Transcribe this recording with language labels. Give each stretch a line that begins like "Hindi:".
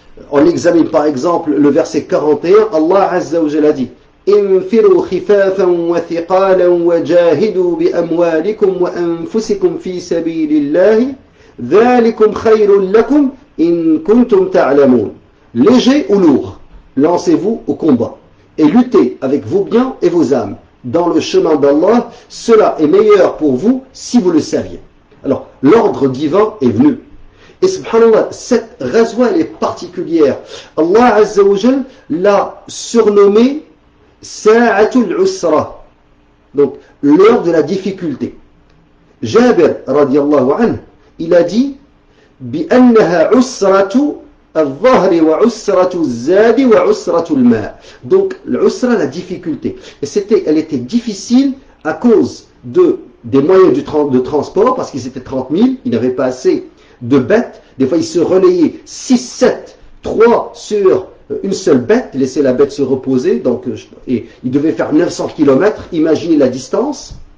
French: On examine par exemple le verset 41, Allah Azza wa Jalla dit
Arabic: انفروا خفافا وثقالا وجاهدوا بأموالكم وأنفسكم في سبيل الله ذلكم خير لكم إن كنتم تعلمون.
French: Léger ou lourd, lancez-vous au combat et luttez avec vos biens et vos âmes dans le chemin d'Allah, cela est meilleur pour vous si vous le saviez. Alors, l'ordre divin est venu. Et subhanallah, cette ghazwa elle est particulière. Allah Azza wa Jal l'a surnommée Sa'atul Usra, donc l'heure de la difficulté.
Arabic: Jabir radiallahu anhu,
French: il a dit
Arabic: بأنها عسرة الظهر وعسرة الزاد وعسرة الماء.
French: Donc l'usra, la difficulté. Et elle était difficile à cause des moyens de transport, parce qu'ils étaient 30 000, ils n'avaient pas assez de bêtes. Des fois ils se relayaient 6, 7, 3 sur une seule bête, laisser la bête se reposer, donc, et il devait faire 900 km, imaginez la distance.